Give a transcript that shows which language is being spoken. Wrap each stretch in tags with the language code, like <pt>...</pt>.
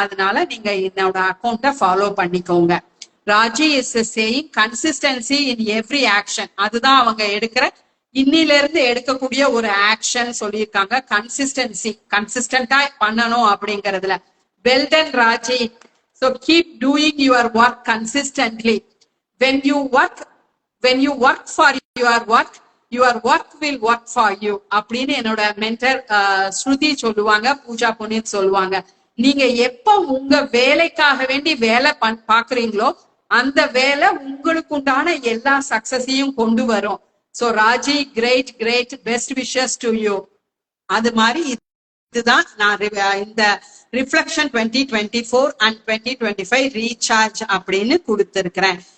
<ta>அதனால நீங்க என்னோட அக்கௌண்ட்டை ஃபாலோ பண்ணிக்கோங்க. Raji</ta> <en>Is saying consistency in every action.</en> <ta>அதுதான் அவங்க எடுக்கிற இன்னில இருந்து எடுக்கக்கூடிய ஒரு ஆக்ஷன் சொல்லியிருக்காங்க. கன்சிஸ்டன்டா பண்ணணும் அப்படிங்கறதுல.</ta> <en>Well done Raji. So keep doing your work consistently. When you work for your work will work for you.</en> <ta>அப்படின்னு என்னோட மென்டர் ஸ்ருதி சொல்லுவாங்க, பூஜா புனித் சொல்லுவாங்க. நீங்க எப்ப உங்க வேலைக்காக வேண்டி வேலை பாக்குறீங்களோ அந்த வேலை உங்களுக்கு உண்டான எல்லா சக்சஸையும் கொண்டு வரும். So Raji,</ta> <en>Great, best wishes to you.</en> <ta>அது மாதிரி இதுதான் நான் இந்த ரிஃப்ளெக்ஷன் 2024 அண்ட் 2025 ரீசார்ஜ் அப்படின்னு கொடுத்திருக்கிறேன்.</ta>